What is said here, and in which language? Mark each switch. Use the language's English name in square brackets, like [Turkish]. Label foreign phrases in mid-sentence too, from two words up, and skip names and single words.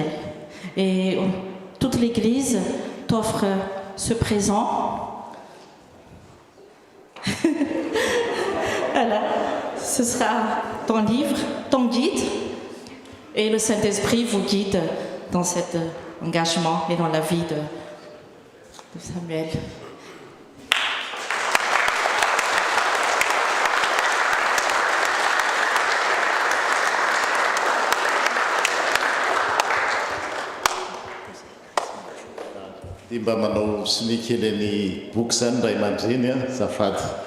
[French] Et toute l'Église t'offre ce présent. Voilà. Ce sera ton livre, ton guide. Et le Saint-Esprit vous guide dans cet engagement et dans la vie de Samuel. [Malagasy] Dia mba manao sinikely ny boky zany ray aman-dreny zafady.